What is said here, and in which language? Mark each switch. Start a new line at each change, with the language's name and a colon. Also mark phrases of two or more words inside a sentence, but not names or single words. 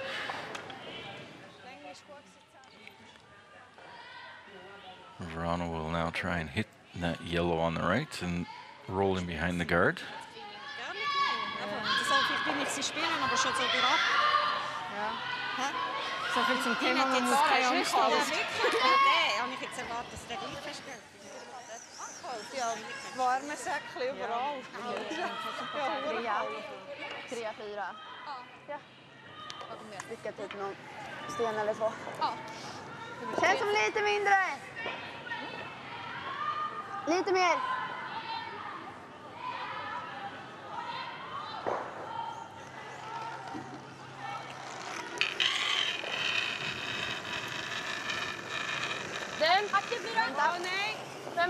English: Wrana will now try and hit that yellow on the right and roll in behind the guard.
German: So viel zum Thema, man muss keine Angst haben. Habe ich jetzt erwartet, dass der gleich festgeht. Ja, warme Säckchen überall. Ja. 3, 4. Ja.
Swedish: Vilka typ någon sten eller så. Ja. Känns som lite mindre. Lite mer. Den. Vänta. Nej. Femma.